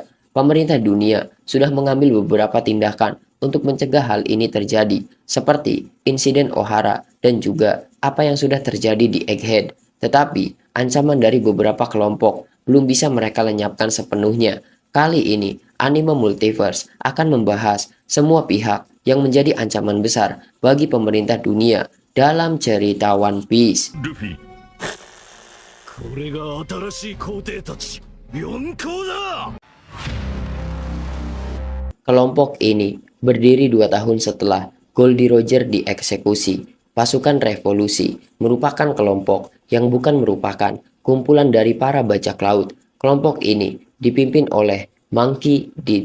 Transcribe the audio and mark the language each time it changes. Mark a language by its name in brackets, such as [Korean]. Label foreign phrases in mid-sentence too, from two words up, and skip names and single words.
[Indonesian] Pemerintah dunia sudah mengambil beberapa tindakan untuk mencegah hal ini terjadi, seperti insiden O'Hara dan juga apa yang sudah terjadi di Egghead. Tetapi, ancaman dari beberapa kelompok belum bisa mereka lenyapkan sepenuhnya. Kali ini, anime multiverse akan membahas semua pihak yang menjadi ancaman besar bagi pemerintah dunia dalam cerita One Piece. [Japanese] ルフィ、これが新しい皇帝たち、四皇だ。 [Indonesian] Kelompok ini berdiri 2 tahun setelah Goldie Roger dieksekusi. Pasukan Revolusi merupakan kelompok yang bukan merupakan kumpulan dari para bajak laut. Kelompok ini dipimpin oleh Monkey D.